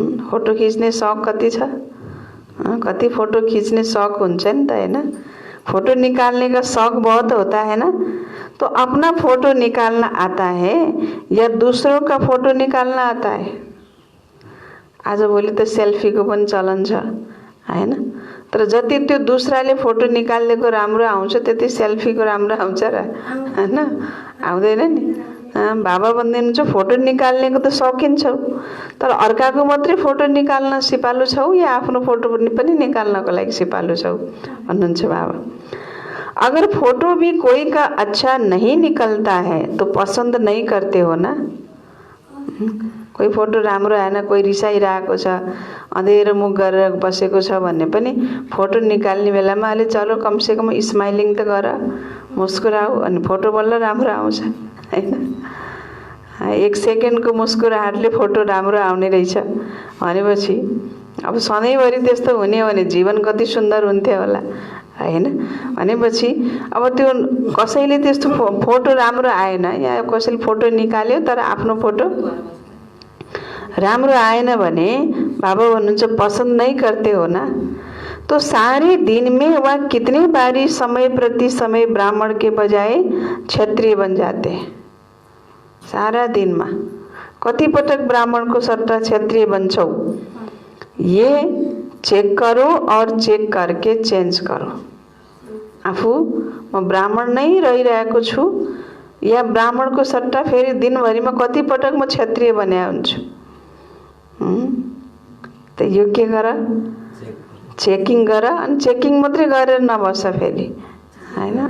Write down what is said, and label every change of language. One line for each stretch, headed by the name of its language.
Hindi: Photo खींचने शौक
Nepali: कति छ? कति फोटो खींचने शौक हुन्छ नि त, हैन?
Hindi: फोटो निकालने का शौक बहुत होता है ना। तो अपना फोटो निकालना आता है या दूसरों का फोटो निकालना आता है?
Nepali: आजभोलि त सेल्फीको पनि चलन छ, हैन? तर जति त्यो दूसराले फोटो निकालेको राम्रो आउँछ त्यति सेल्फीको राम्रो आउँछ र, हैन? आउँदैन नि। बाबा भन्नुहुन्छ फोटो निकाल्नेको त शौकिन छौ, तर अर्काको मात्रै फोटो निकाल्न सिपालु छौ या आफ्नो फोटो पनि निकाल्नको लागि सिपालु छौ भन्नुहुन्छ बाबा।
Hindi: अगर फोटो भी कोई का अच्छा नहीं निकलता है तो पसंद नहीं करते हो ना।
Nepali: कोही फोटो राम्रो आएन, कोही रिसाइरहेको छ, अँधेरो मुख गरेर बसेको छ भन्ने पनि फोटो निकाल्ने बेलामा अलि चलो कमसेकम स्माइलिङ त गर, मुस्कुराऊ, अनि फोटो बल्ल राम्रो आउँछ, हैन? 1 सेकेन्डको मुस्कुराहटले फोटो राम्रो आउने रहेछ भनेपछि अब सधैँभरि त्यस्तो हुने हो भने जीवन कति सुन्दर हुन्थ्यो होला, हैन? भनेपछि अब त्यो कसैले त्यस्तो फोटो राम्रो आएन या कसैले फोटो निकाल्यो तर आफ्नो फोटो राम्रो आएन भने बाबा भन्नुहुन्छ
Hindi: पसंद नहीं करते हो ना। तो सारे दिन में वह कितनी बारी समय प्रति समय ब्राह्मण के बजाय क्षत्रिय बन जाते हैं। सारा दिन में
Nepali: कति पटक
Hindi: ब्राह्मण को सट्टा क्षत्रिय बन्छौ, ये चेक करो और चेक करके चेंज करो।
Nepali: आफू म ब्राह्मण नै रहिरहेको छु या ब्राह्मणको सट्टा फेरि दिनभरिमा कति पटक म क्षत्रिय बन्या हुन्छु। त यो के गर, चेकिङ गर, अनि चेकिङ मात्रै गरेर नबस फेरि, हैन?